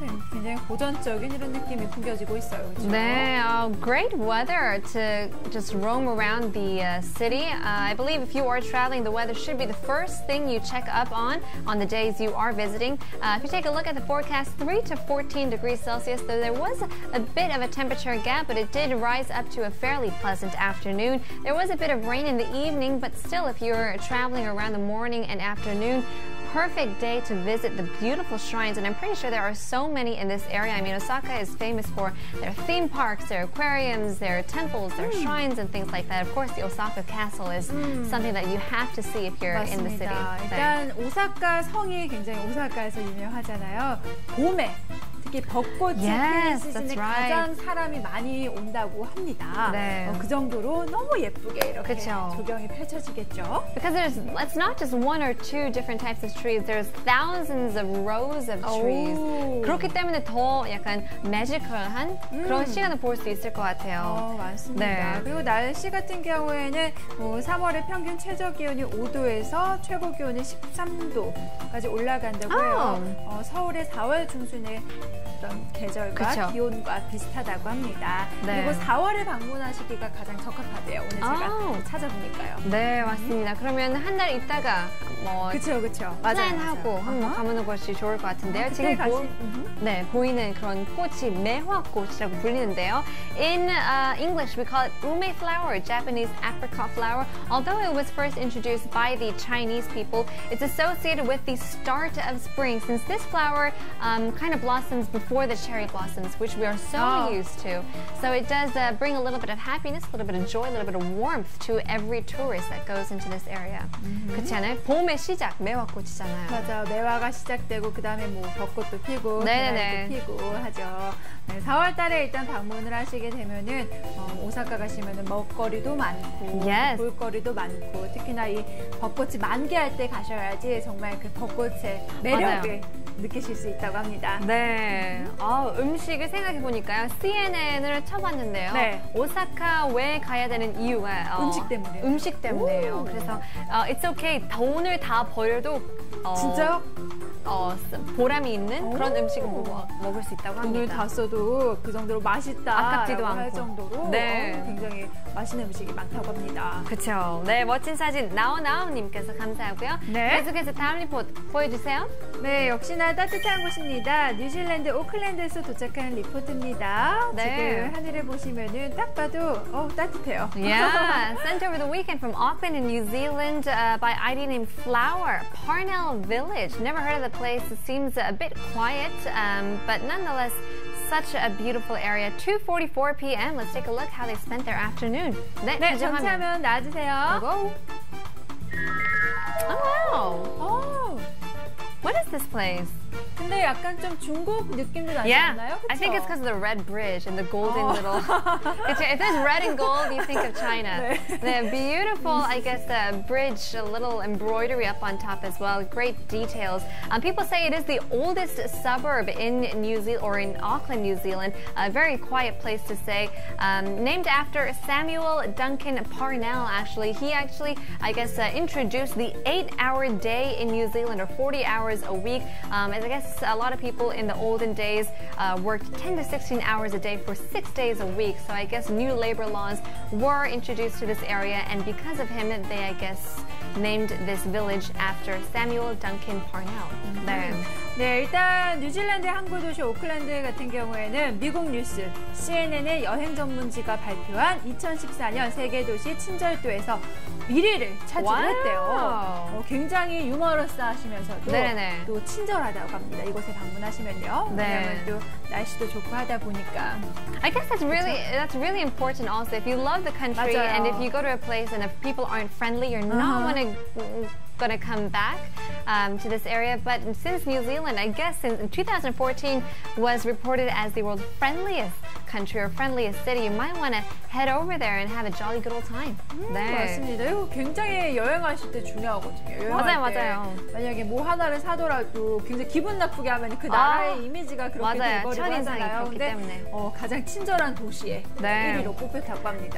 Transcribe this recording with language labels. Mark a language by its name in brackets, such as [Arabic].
[Korean] 굉장히 고전적인 이런 느낌이 풍겨지고 있어요. 그렇죠? [English] 네, great weather to just roam around the city. I believe if you are traveling, the weather should be the first thing you check up on the days you are visiting. If you take a look at the forecast, 3 to 14 degrees Celsius, though there was a bit of a temperature gap, but it did rise up to a fairly pleasant afternoon. There was a bit of rain in the evening, but still, if you're traveling around the morning and afternoon, perfect day to visit the beautiful shrines, and I'm pretty sure there are so many in this area. I mean, Osaka is famous for their theme parks, their aquariums, their temples, their shrines, and things like that. Of course, the Osaka Castle is something that you have to see if you're in the city. [Korean] 일단 오사카 성이 굉장히 오사카에서 유명하잖아요. 봄에 특히 벚꽃이 피는 시즌에 가장 사람이 많이 온다고 합니다. 그 정도로 너무 예쁘게 이렇게 조경이 펼쳐지겠죠. [English] Because it's not just one or two different types of trees. There's thousands of rows of trees. [Korean] 그렇기 때문에 더 약간 매지컬한 그런 시간을 볼 수 있을 것 같아요. 맞습니다. 그리고 날씨 같은 경우에는 3월에 평균 최저 기온이 5도에서 최고 기온이 13도까지 올라간다고 해요. 서울의 4월 중순에 어떤 계절과 기온과 비슷하다고 합니다. 그리고 4월에 방문하시기가 가장 적합하대요. 오늘 제가 찾아보니까요. 네, 맞습니다. 그러면 한 달 있다가 그렇죠. 플랜하고 한번 가보는 것이 좋을 것 같은데요. 지금 보이는 그런 꽃이 매화꽃이라고 불리는데요. [English] In English, we call it ume flower, Japanese apricot flower. Although it was first introduced by the Chinese people, it's associated with the start of spring, since this flower kind of blossoms comes before the cherry blossoms, which we are so used to. So it does bring a little bit of happiness, a little bit of joy, a little bit of warmth to every tourist that goes into this area. [Korean] 그렇지 않아요? 봄의 시작, 매화꽃이잖아요. 맞아요. 매화가 시작되고 그다음에 뭐 벚꽃도 피고 네네네. 피고 하죠. 네, 4월 달에 일단 방문을 하시게 되면은 오사카 가시면은 먹거리도 많고 [English] Yes. [Korean] 볼거리도 많고 특히나 이 벚꽃이 만개할 때 가셔야지 정말 그 벚꽃의 매력을 느끼실 수 있다고 합니다. 네. 음식을 생각해보니까요. CNN을 쳐봤는데요. 네. 오사카 왜 가야 되는 이유가 음식 때문이에요. 음식 때문이에요. 오. 그래서 [English] it's okay. [Korean] 돈을 다 버려도 진짜요? 보람이 있는 그런 음식을 먹을 수 있다고 합니다. 돈을 다 써도 그 정도로 맛있다 아깝지도 할 않고. 정도로 네. 굉장히 맛있는 음식이 많다고 합니다. 그렇죠. 네, 멋진 사진 나오나오님께서 감사하고요. 네. 계속해서 다음 리포트 보여주세요. 네, 역시나 따뜻한 곳입니다. 뉴질랜드 오클랜드에서 도착한 리포트입니다. 네. 지금 하늘을 보시면은 딱 봐도 따뜻해요. [English] Yeah, sent over the weekend from Auckland in New Zealand by ID named Flower, Parnell Village. Never heard of the place. It seems a bit quiet, but nonetheless, such a beautiful area. 2:44 p.m. Let's take a look how they spent their afternoon. [Korean] 네, 전체화면. 전체화면 나와주세요. [English] Go. Oh, wow. What is this place? [Korean] 근데 약간 좀 중국 느낌도 나지 [English] Yeah, [Korean] 않나요? [English] I think it's because of the red bridge and the golden little. If there's red and gold, you think of China. The beautiful, I guess, bridge, a little embroidery up on top as well. Great details. People say it is the oldest suburb in New Zealand or in Auckland, New Zealand. A very quiet place to stay. Named after Samuel Duncan Parnell. Actually, he I guess, introduced the 8-hour day in New Zealand, or 40 hours a week. As I guess a lot of people in the olden days worked 10 to 16 hours a day for 6 days a week. So I guess new labor laws were introduced to this area, and because of him, they, I guess, named this village after Samuel Duncan Parnell. [Korean] 네, 일단 뉴질랜드 항구 도시 오클랜드 같은 경우에는 미국 뉴스 CNN의 여행 전문지가 발표한 2014년 세계 도시 친절도에서 1위를 차지를 했대요. 굉장히 유머러스하시면서도 네네. 또 친절하다고 합니다. 이곳에 방문하시면요. 네. 왜냐면 또 날씨도 좋고 하다 보니까. [English] I guess that's really important also. If you love the country [Korean] 맞아요. [English] and if you go to a place and if people aren't friendly, you're not gonna come back to this area. But since New Zealand, I guess since 2014 was reported as the world's friendliest country or friendliest city, you might want to head over there and have a jolly good old time. [Korean] 네. 맞습니다. 이거 굉장히 여행하실 때 중요하거든요. 여행할 맞아요. 때 만약에 뭐 하나를 사더라도 굉장히 기분 나쁘게 하면 그 나라의 이미지가 그렇게 돼버리고 하잖아요. 근데 가장 친절한 도시에 1위로 뽑혔다고 합니다.